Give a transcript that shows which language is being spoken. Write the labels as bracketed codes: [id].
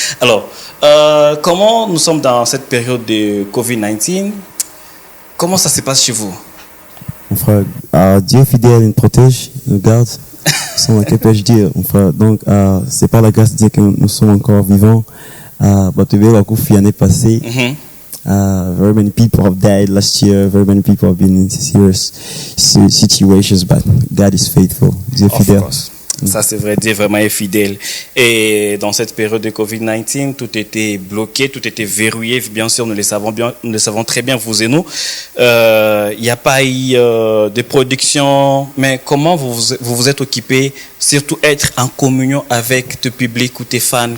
[fr] Alors, comment nous sommes dans cette période de Covid-19? Comment ça se passe chez vous? Mon frère, Dieu est fidèle, il nous protège, il nous garde. Sans que peux-je dire, mon frère. Donc, c'est par la grâce de Dieu que nous sommes encore vivants. Tu vois, l'année passée, [en] very many people have died last year. Very many people have been in serious situations, but God is faithful. [fr] Dieu est fidèle. Ça, c'est vrai, Dieu vraiment est fidèle. Et dans cette période de Covid-19, tout était bloqué, tout était verrouillé. Bien sûr, nous le savons très bien, vous et nous. Il n'y a pas eu de production. Mais comment vous êtes occupé, surtout être en communion avec le public ou tes fans?